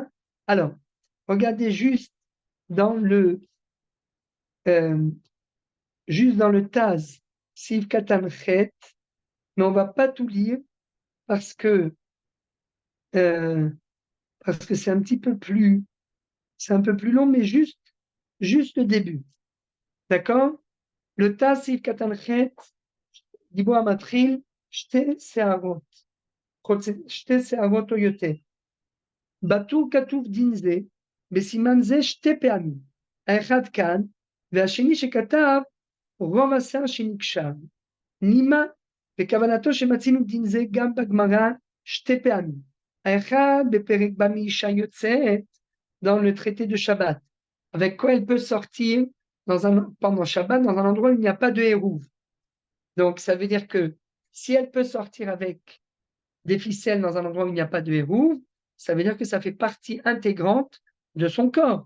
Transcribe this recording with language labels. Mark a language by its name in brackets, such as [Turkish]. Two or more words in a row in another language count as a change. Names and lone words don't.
[French] Alors, regardez juste dans le Taz, Siv Katan Chet, mais on ne va pas tout lire parce que c'est un peu plus long, mais juste le début. D'accord? Le Taz, Siv Katan Chet, [Hebrew] דיבור המתחיל, שתי שערות או יותר. בטור כתוב דין זה, בסימן זה 2 פעמים, האחד כאן, והשני שכתב רוב השיער שנקשר. נימה, בכוונתו שמצינו דין זה גם בגמרא 2 פעמים, האחד בפרק במאישה יוצאת, [French] dans le traité de Shabbat, avec quoi elle peut sortir pendant Shabbat dans un endroit où il n'y a pas de hérouv. Donc ça veut dire que si elle peut sortir avec des ficelles dans un endroit où il n'y a pas de hérouve, ça veut dire que ça fait partie intégrante de son corps.